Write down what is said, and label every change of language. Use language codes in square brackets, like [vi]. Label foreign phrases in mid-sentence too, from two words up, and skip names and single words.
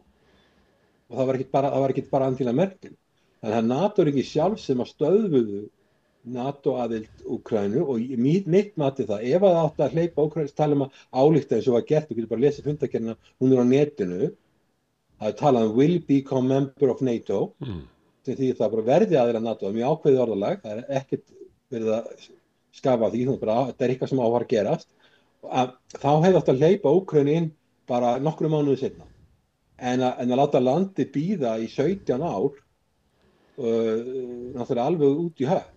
[is] Og það var ekki bara Angela Merkel. Þannig að NATO-ríki sjálf sem að stöðvuðu NATO-aðild Úkraínu og mitt mati það, ef það átti að hleypa Úkraínu, tala að álykta eins og var gert, þú getur bara að lesa fundargerðina, hún á netinu, það talað [en] will become member of NATO, [is] sem því það bara verði aðild að NATO, mjög ákveðið orðalag, það ekkert verið að skafa því, þetta eitthvað sem á að fara að gerast, þá hefði átt að hleypa Úkraínu inn bara nokkrum mánuði seinna. En að láta landi bíða í 17 ár, náttúrulega alveg út í hött.